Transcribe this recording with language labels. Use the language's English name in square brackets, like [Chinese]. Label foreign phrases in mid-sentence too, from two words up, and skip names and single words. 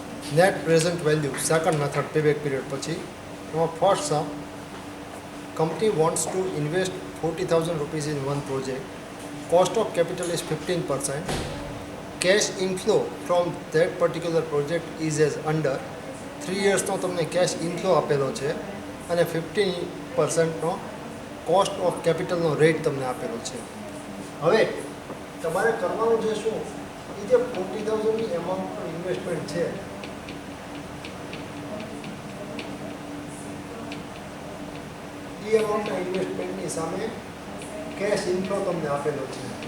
[English] net present value second method payback period પછી first sum company wants to invest 40,000 rupees in one project, cost of capital is 15%, cash inflow from that particular project is as under 3 years [Gujarati] નો તમને [English] cash inflow [Gujarati] આપેલો છે અને 15% નો [English] cost of capital [Gujarati] નો રેટ તમને આપેલો છે. હવે તમારે કરવાનું છે શું, એ જે 40,000 ની એમાઉન્ટનો ઇન્વેસ્ટમેન્ટ છે એ અમાઉન્ટના ઇન્વેસ્ટમેન્ટની સામે [English] cash inflow [Gujarati] તમને આપેલો છે.